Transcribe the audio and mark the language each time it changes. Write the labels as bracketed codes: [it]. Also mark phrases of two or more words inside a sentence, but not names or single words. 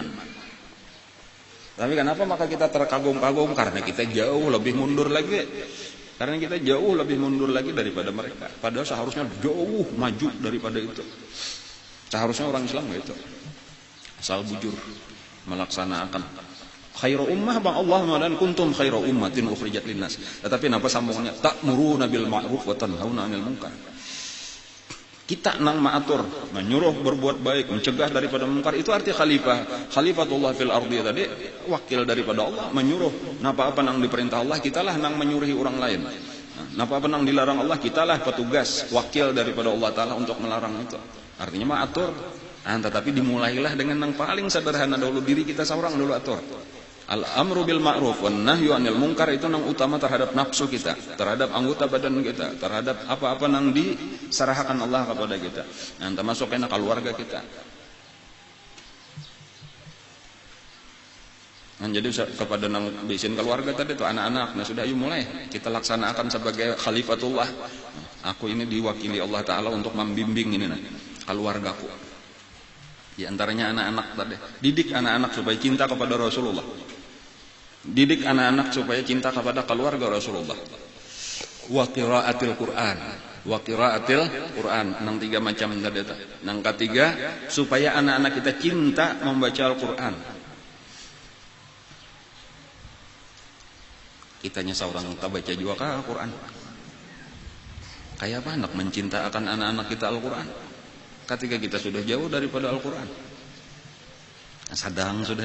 [id] Tapi kenapa maka kita terkagum-kagum? Karena kita jauh lebih mundur lagi. Karena kita jauh lebih mundur lagi daripada mereka. Padahal seharusnya jauh maju daripada itu. Seharusnya orang Islam gitu. [bjn] Asal bujur melaksanakan [ar] خير أمة [bjn] bang Allah dan [ar] كنتم خير أمة أخرجت للناس. [bjn] Tetapi napa sambungannya? [ar] تأمرون بالمعروف وتنهون عن المنكر. [bjn] Kita nang maatur, menyuruh berbuat baik, mencegah daripada munkar, itu arti khalifah. [ar] خليفة الله في الأرض [id] tadi wakil daripada Allah, menyuruh. [bjn] Napa apa nang diperintah Allah, kitalah nang menyuruhi orang lain. Napa apa nang dilarang Allah, kitalah petugas wakil daripada Allah Ta'ala untuk melarang itu. Artinya maatur. [id] Tetapi dimulailah dengan yang paling sederhana dulu, diri kita seorang dulu atur. [ar] الأمر بالمعروف والنهي عن المنكر [id] itu yang utama terhadap nafsu kita, terhadap anggota badan kita, terhadap apa-apa yang disarahkan Allah kepada kita. [bjn] Termasuk kena keluarga kita. Jadi kepada nang bisin keluarga tadi itu anak-anak, sudah ayo mulai kita laksanakan sebagai khalifatullah. [id] Aku ini diwakili Allah Ta'ala untuk membimbing ini keluargaku. Di antaranya anak-anak tadi. Didik anak-anak supaya cinta kepada Rasulullah. Didik anak-anak supaya cinta kepada keluarga Rasulullah. [ar] وقراءة القرآن. وقراءة القرآن. [bjn] Nang 3 macam tadi. Nang ketiga, supaya anak-anak kita cinta membaca Al-Quran. Kitanya seorang kita baca juga Al-Quran. [id] Kayak apa anak mencinta akan anak-anak kita Al-Quran? Ketika kita sudah jauh daripada Al-Quran. [bjn] Sadang sudah.